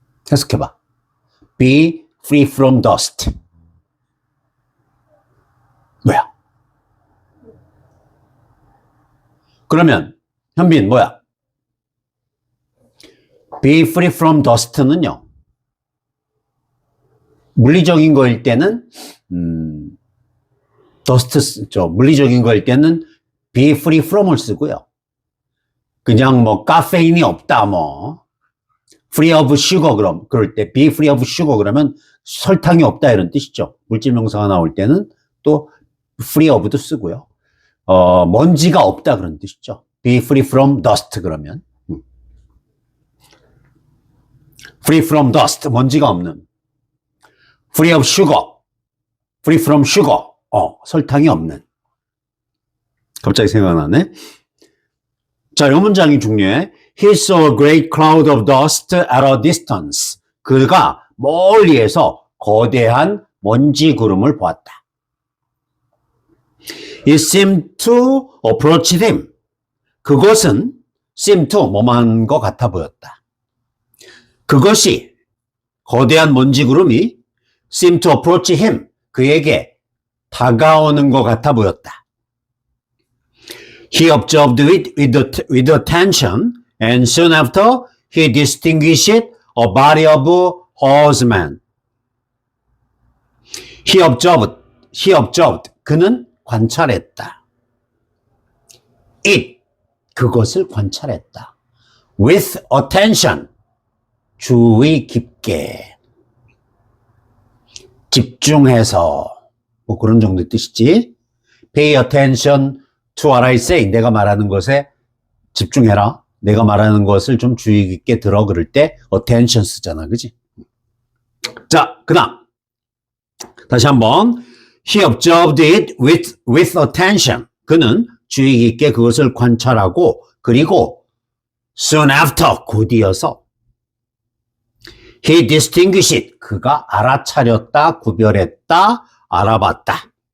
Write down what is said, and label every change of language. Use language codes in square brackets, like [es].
[ko] 해석해봐. [en] Be free from dust. [ko] 뭐야? 그러면 현빈 뭐야? [en] Be free from dust [ko] 는요. 물리적인 거일 때는 dust 물리적인 거일 때는 be free from을 쓰고요. 그냥 뭐 카페인이 없다 뭐 free of sugar 그럴 때 be free of sugar 그러면 설탕이 없다 이런 뜻이죠. 물질 명사가 나올 때는 또 free of도 쓰고요. 먼지가 없다 그런 뜻이죠. [en] Be free from dust [ko] 그러면 [en] free from dust [ko] 먼지가 없는 [en] free of sugar free from sugar [ko] 설탕이 없는 갑자기 생각나네. 자, 이 문장이 중요해. [en] He saw a great cloud of dust at a distance. [ko] 그가 멀리에서 거대한 먼지 구름을 보았다. [en] It seemed to approach him. [ko] 그것은 seem to 뭐만 것 같아 보였다. 그것이 거대한 먼지 구름이 [en] seem to approach him. [ko] 그에게 다가오는 것 같아 보였다. [en] He observed it with attention and soon after he distinguished a body of horsemen. He observed. [ko] 그는 관찰했다. [en] It. [ko] 그것을 관찰했다. [en] With attention. [ko] 주의 깊게. 집중해서. 뭐 그런 정도의 뜻이지. [en] Pay attention to what I say. [ko] 내가 말하는 것에 집중해라. 내가 말하는 것을 좀 주의 깊게 들어 그럴 때 attention 쓰잖아. 그지? 자, 그 다음. 다시 한번. [en] He observed it with attention. [ko] 그는 주의 깊게 그것을 관찰하고 그리고 soon after 곧이어서 [en] he distinguished it. [ko] 그가 알아차렸다, 구별했다, 알아봤다.